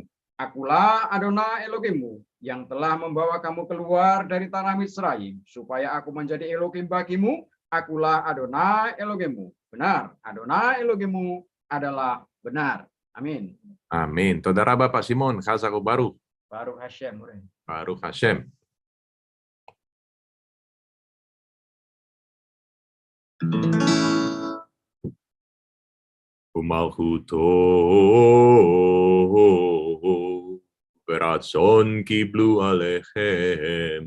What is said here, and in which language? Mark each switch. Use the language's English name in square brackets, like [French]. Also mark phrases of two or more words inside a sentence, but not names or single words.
[Indonesian] Akulah Adonai Elohimmu yang telah membawa kamu keluar dari tanah Misraim, supaya aku menjadi Elohim bagimu. Akulah Adonai Elohimmu. Benar, Adonai Elohimmu adalah benar. Amin. [Hebrew] Amin. תודה רבה Pak Simon, חזק ברוך. ברוך השם. ברוך השם. ומלכותו ברצון קיבלו עליהם.